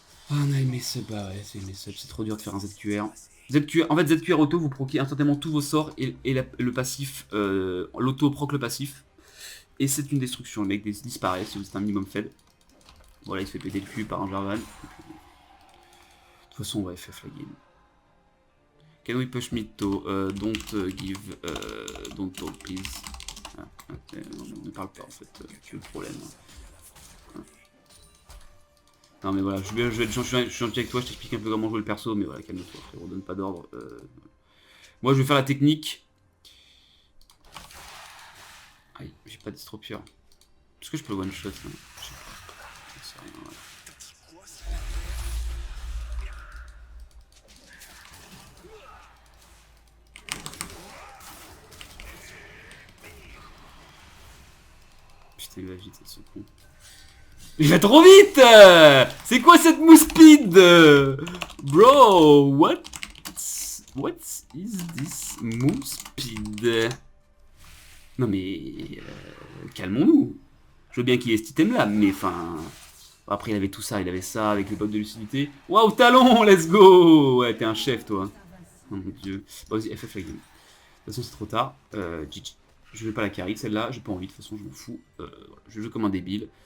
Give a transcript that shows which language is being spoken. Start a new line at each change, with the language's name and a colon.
French: Ah, on a aimé sub, bah ouais, c'est aimé sub, c'est trop dur de faire un ZQR. En fait, ZQR auto, vous proquez instantanément tous vos sorts et le passif, l'auto proc le passif. Et c'est une destruction, le mec disparaît si vous êtes un minimum fed. Voilà, il se fait péter le cul par un Jarvan. De toute façon, on va FF la game.
English: Can we push mid to don't give, don't talk please.
French: Ah, okay, non, ne parle pas en fait, tu es le problème. Non mais voilà, je vais être gentil avec toi, je t'explique un peu comment jouer le perso, mais voilà, calme-toi frérot, donne pas d'ordre. Moi je vais faire la technique. Aïe, j'ai pas d'estropieur. Est-ce que je peux le one shot là? Je sais pas. J'en sais rien, ouais. Putain il va vite, ils sont cons. Il va trop vite. C'est quoi cette move speed?
English: Bro, what is this move speed?
French: Non mais... calmons-nous. Je veux bien qu'il ait cet item là, mais enfin... Après il avait tout ça, il avait ça avec le bot de lucidité. Waouh, talon, let's go. Ouais, t'es un chef toi. Oh mon dieu. Bah vas-y, FF la game. De toute façon c'est trop tard. GG. Je vais pas la carry, celle-là, j'ai pas envie, de toute façon je m'en fous. Voilà. Je joue comme un débile.